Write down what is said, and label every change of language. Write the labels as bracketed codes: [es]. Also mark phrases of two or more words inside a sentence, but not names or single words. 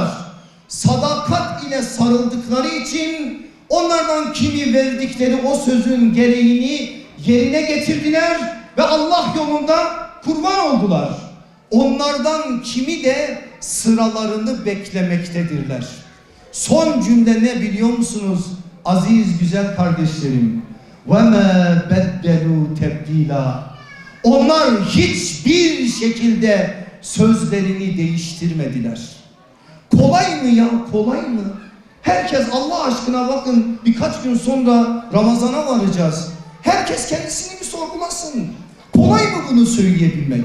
[tr] Sadakat ile sarıldıkları için onlardan kimi verdikleri o sözün gereğini yerine getirdiler ve Allah yolunda kurban oldular. Onlardan kimi de sıralarını beklemektedirler. Son cümle ne biliyor musunuz aziz güzel kardeşlerim? [ar] وَمَا بَدَّلُوا تَبْدِيلًا. [tr] Onlar hiçbir şekilde sözlerini değiştirmediler. Kolay mı ya? Kolay mı? Herkes Allah aşkına bakın birkaç gün sonra Ramazan'a varacağız. Herkes kendisini bir sorgulasın. Kolay mı bunu söyleyebilmek?